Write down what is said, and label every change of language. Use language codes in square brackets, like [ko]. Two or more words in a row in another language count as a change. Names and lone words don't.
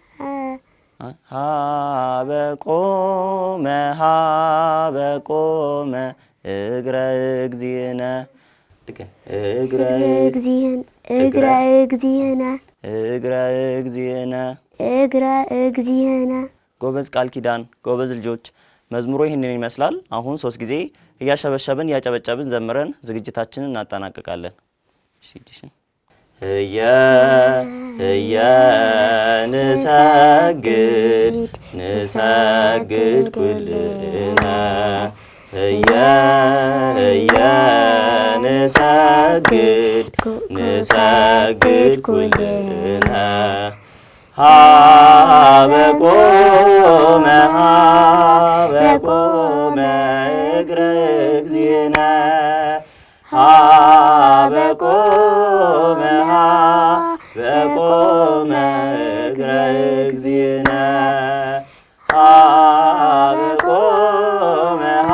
[gez] ሀበቆመ ሀበቆመ እግረ እግዚእነ እግረ እግዚእነ እግረ እግዚእነ እግረ እግዚእነ እግረ እግዚእነ። [am] ጎበዝ ቃል ኪዳን፣ ጎበዝ ልጆች። መዝሙሩ ይህንን ይመስላል። አሁን 3 ጊዜ እያሸበሸብን እያጨበጨብን ዘምረን ዝግጅታችንን እናጠናቀቃለን። [gez] ህየ ህየ ንሰግድ ንሰግድ ኩልነ ህየ ህየ ንሰግድ ንሰግድ ኩልነ ሀበቆመ ሀበቆመ እግረ እግዚእነ ሀበቆመ ሀበቆመ እግረ እግዚእነ ሀበቆመ